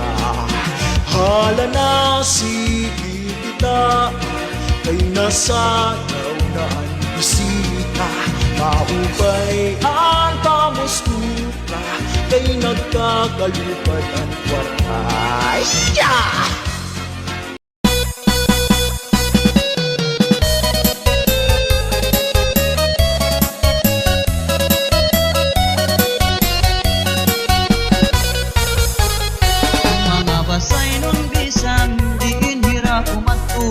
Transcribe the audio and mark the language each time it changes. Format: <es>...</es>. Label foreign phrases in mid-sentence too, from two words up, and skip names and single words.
<war>Hala na sige kita, kay nasayaw na ang bisita, maupay ang pamustura, kay nagkakalupad ang kwarta.</war> <en>Yeah!</en> <war>Mga basay nun bisan diin hira kumadto,</war>